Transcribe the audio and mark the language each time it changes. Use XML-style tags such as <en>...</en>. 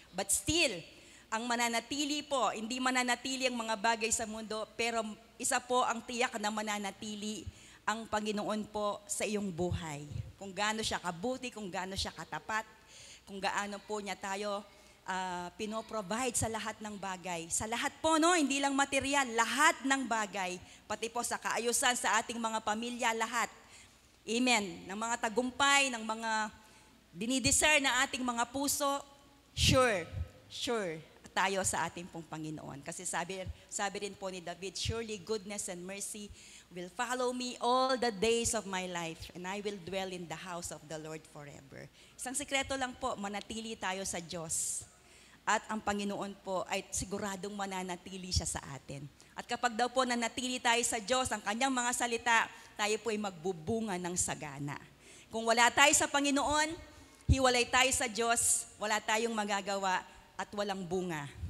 <en>But still,</en> <tl>ang mananatili po, hindi mananatili ang mga bagay sa mundo, pero isa po ang tiyak na mananatili ang Panginoon po sa iyong buhay. Kung gaano siya kabuti, kung gaano siya katapat, kung gaano po niya tayo pinoprovide sa lahat ng bagay. Sa lahat po, no? Hindi lang material, lahat ng bagay. Pati po sa kaayusan sa ating mga pamilya, lahat. Amen. Ng mga tagumpay, ng mga dinidesire na ating mga puso, sure, sure tayo sa ating pong Panginoon.</tl> <en>Kasi sabi rin po ni David, surely goodness and mercy will follow me all the days of my life, and I will dwell in the house of the Lord forever.</en> <tl>Isang sikreto lang po, manatili tayo sa Diyos. At ang Panginoon po ay siguradong mananatili siya sa atin. At kapag daw po nanatili tayo sa Diyos, ang kanyang mga salita, tayo po ay magbubunga ng sagana. Kung wala tayo sa Panginoon, hiwalay tayo sa Diyos, wala tayong magagawa at walang bunga.</tl>